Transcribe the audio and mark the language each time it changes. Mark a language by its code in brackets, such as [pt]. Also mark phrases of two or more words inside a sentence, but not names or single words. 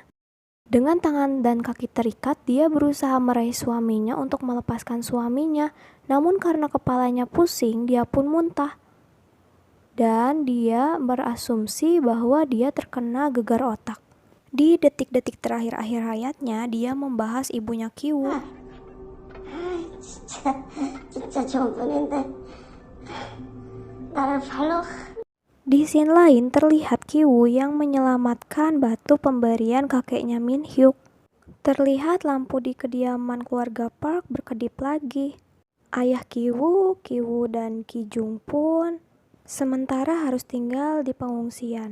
[id] Dengan tangan dan kaki terikat, dia berusaha meraih suaminya untuk melepaskan suaminya. Namun karena kepalanya pusing, dia pun muntah. Dan dia berasumsi bahwa dia terkena gegar otak. Di detik-detik terakhir akhir hayatnya, dia membahas ibunya Ki-woo. [ko] 진짜 좋은 분인데 나를 발로. [id] Di scene lain terlihat Ki-woo yang menyelamatkan batu pemberian kakeknya Min Hyuk. Terlihat lampu di kediaman keluarga Park berkedip lagi. Ayah Ki-woo dan Ki-jung pun sementara harus tinggal di pengungsian.